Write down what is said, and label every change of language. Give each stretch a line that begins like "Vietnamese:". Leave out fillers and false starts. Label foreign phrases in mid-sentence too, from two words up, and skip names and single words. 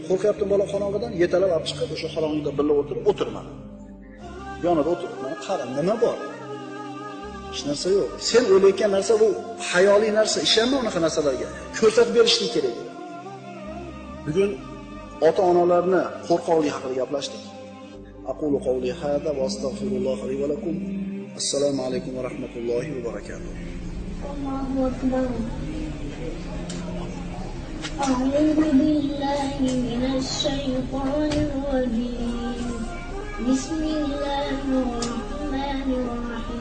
Uzbek: Qo'rqyapti bola qorong'idan, yetalab olib chiqib, o'sha qorong'ida birga o'tirmadi. Yonida o'tirib, mana qara, nima bor? Hech narsa yo'q. Sen o'ylayotgan narsa bu hayoliy narsa, ishonma unaqa narsalarga. Ko'rsatib berishlik kerak edi. Bugun ota-onalarni qo'rqoqlik haqida gaplashdik.
Arabic: أقول قولي هذا وأستغفر الله لي ولكم. السلام عليكم ورحمة الله وبركاته. الله أكبر. أعوذ بالله من الشيطان الرجيم بسم الله الرحمن الرحيم